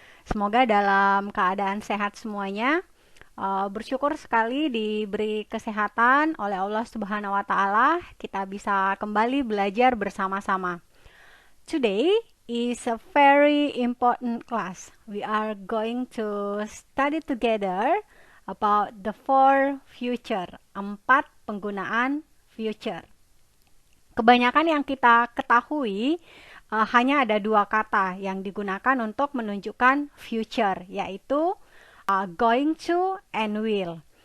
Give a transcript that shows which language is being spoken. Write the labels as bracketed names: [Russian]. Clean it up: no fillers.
[Indonesian] Semoga dalam keadaan sehat semuanya. Bersyukur sekali diberi kesehatan oleh Allah Subhanahu wa taala. Kita bisa kembali belajar bersama-sama. [English] Today is a very important class. We are going to study together about the four future, [Indonesian] 4 penggunaan [English] future. [Indonesian] Kebanyakan yang kita ketahui hanya ada 2 kata yang digunakan untuk menunjukkan future, yaitu [English] going to and will.